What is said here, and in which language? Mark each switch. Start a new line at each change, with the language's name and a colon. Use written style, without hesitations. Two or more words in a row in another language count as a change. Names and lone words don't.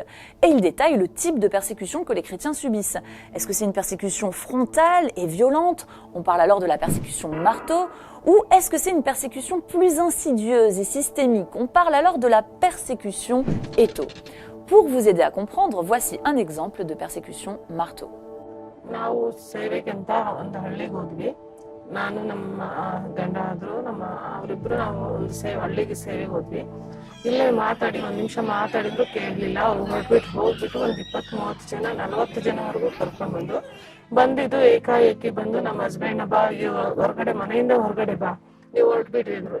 French: Et il détaille le type de persécution que les chrétiens subissent. Est-ce que c'est une persécution frontale et violente ? On parle alors de la persécution marteau. Ou est-ce que c'est une persécution plus insidieuse et systémique ? On parle alors de la persécution étau. Pour vous aider à comprendre, voici un exemple de persécution marteau.
Kannada: ನಾವು ಸೇವೆಗೆ ಅಂತ ಒಂದು ಹಳ್ಳಿಗೆ ಹೋದ್ವಿ. ನಾನು ನಮ್ಮ ಗಂಡ ಆದ್ರು ಅವರಿಬ್ರು ನಾವು ಹಳ್ಳಿಗೆ ಸೇವೆಗೆ ಹೋದ್ವಿ. ಇಲ್ಲೇ ಮಾತಾಡಿ ಒಂದು ನಿಮಿಷ ಮಾತಾಡಿದ್ರು ಕೇಳಲಿಲ್ಲ. ಅವ್ರು ಹೋಗ್ಬಿಟ್ಟು ಒಂದು 20-30 ಜನ 40 ಜನವರೆಗೂ ಕರ್ಕೊಂಡು ಬಂದಿದ್ದು ಏಕಾಏಕಿ ಬಂದು ನಮ್ಮ ಹಸ್ಬೆಂಡ್ ಬಾ ಹೊರಗಡೆ ಮನೆಯಿಂದ ಹೊರಗಡೆ ಬಾ ನೀವು ಹೊರಟ್ಬಿಟ್ರಿ ಅಂದ್ರು.